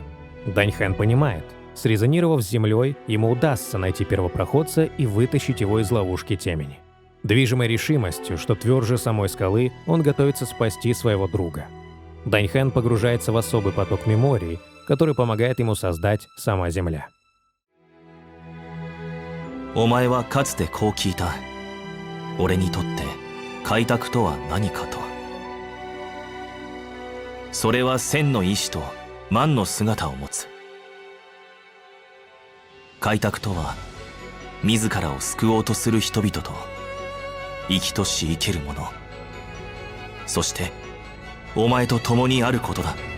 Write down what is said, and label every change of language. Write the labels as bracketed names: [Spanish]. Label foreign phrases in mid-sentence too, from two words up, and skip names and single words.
[Russian] Дань Хэн понимает, срезонировав с Землей, ему удастся найти первопроходца и вытащить его из ловушки темени. Движимой решимостью, что тверже самой скалы, он готовится спасти своего друга. Дань Хэн погружается в особый поток меморий, который помогает ему создать сама Земля. [Japanese] お前はかつてこう聞いた。俺にとって開拓とは何かと。それは千の意志と万の姿を持つ。開拓とは自らを救おうとする人々と生きとし生ける者、そしてお前と共にあることだ。